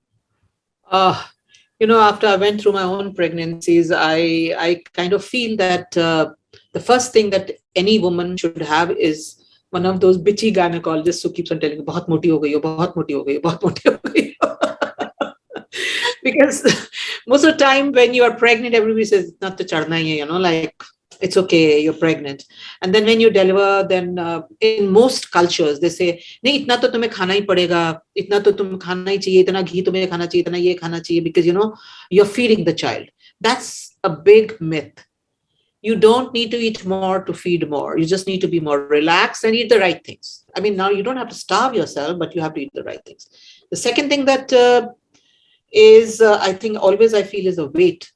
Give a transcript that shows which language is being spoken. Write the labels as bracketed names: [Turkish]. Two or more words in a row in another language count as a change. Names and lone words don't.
[English] After I went through my own pregnancies, I kind of feel that the first thing that any woman should have is one of those bitchy gynecologists who keeps on telling you, [Hindi] "बहुत मोटी हो गई हो, बहुत मोटी हो गई हो, बहुत मोटी हो गई हो." [English] Because most of the time when you are pregnant, everybody says, "Not [Hindi] तो चढ़ना है," [English] like it's okay, you're pregnant. And then when you deliver, then in most cultures, they say, [Hindi] "नहीं, इतना तो तुम्हें खाना ही पड़ेगा, इतना तो तुम खाना ही चाहिए, इतना घी तुम्हें खाना चाहिए, इतना ये खाना चाहिए," [English] because, you're feeding the child. That's a big myth. You don't need to eat more to feed more. You just need to be more relaxed and eat the right things. I mean, now you don't have to starve yourself, but you have to eat the right things. The second thing that I think always I feel is the weight.